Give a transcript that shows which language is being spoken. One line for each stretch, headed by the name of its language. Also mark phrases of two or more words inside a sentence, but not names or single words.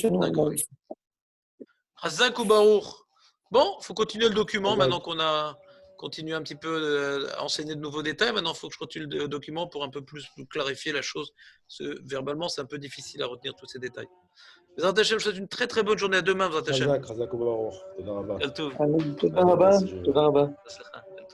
Hebrew: חזק וברוך.
French: Bon, il faut continuer le document maintenant qu'on a continué un petit peu à enseigner de nouveaux détails. Maintenant, il faut que je continue le document pour un peu plus clarifier la chose. Verbalement, c'est un peu difficile à retenir tous ces détails.
Hebrew: בעזרת השם,
French: je vous souhaite une très très bonne journée. À demain,
Hebrew: בעזרת השם. חזק וברוך. תודה רבה. כל טוב. תודה רבה.